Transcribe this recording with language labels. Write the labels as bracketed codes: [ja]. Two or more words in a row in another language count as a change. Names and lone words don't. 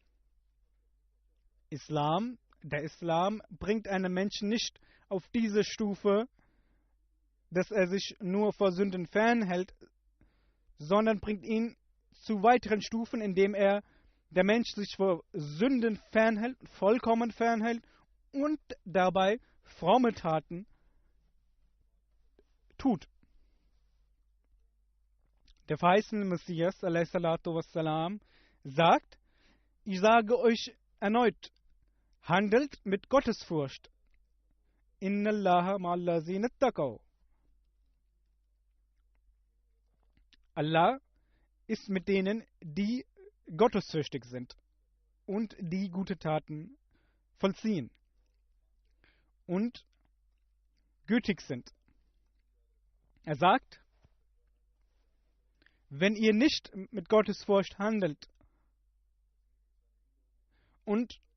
[de] Der Islam bringt einen Menschen nicht auf diese Stufe, dass er sich nur vor Sünden fernhält, sondern bringt ihn zu weiteren Stufen, indem der Mensch sich vor Sünden fernhält, vollkommen fernhält und dabei fromme Taten tut. Der verheißene Messias a.s. sagt, ich sage euch erneut, handelt mit Gottesfurcht. [ar] إن الله مع الذين اتقوا. [de] Allah ist mit denen, die gottesfürchtig sind und die gute Taten vollziehen und gütig sind. Er sagt, wenn ihr nicht mit Gottesfurcht handelt und